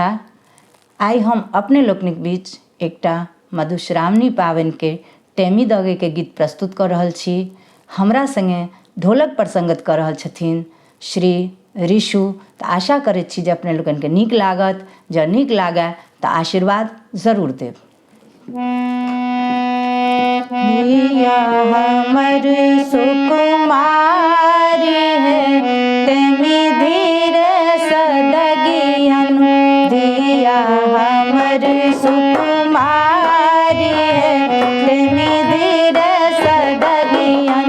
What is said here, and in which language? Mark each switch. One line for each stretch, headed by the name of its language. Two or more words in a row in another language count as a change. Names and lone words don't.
Maithili: आई हम अपने लोकनिक बीच एकटा मधुश्रावणी पावनि के टेमी दगे के गीत प्रस्तुत कर रहल छी। हमरा संगे ढोलक पर संगत कर रहल छथिन श्री ऋषु। तो आशा करै छी जे अपने लोगन के नीक लागत। जँ नीक लागे तो आशीर्वाद जरूर देव। दिया हमर सुकुमारी है तेमी धीरे सदगियन। दिया हमर सुकुमारी है तेमी धीरे सदगियन।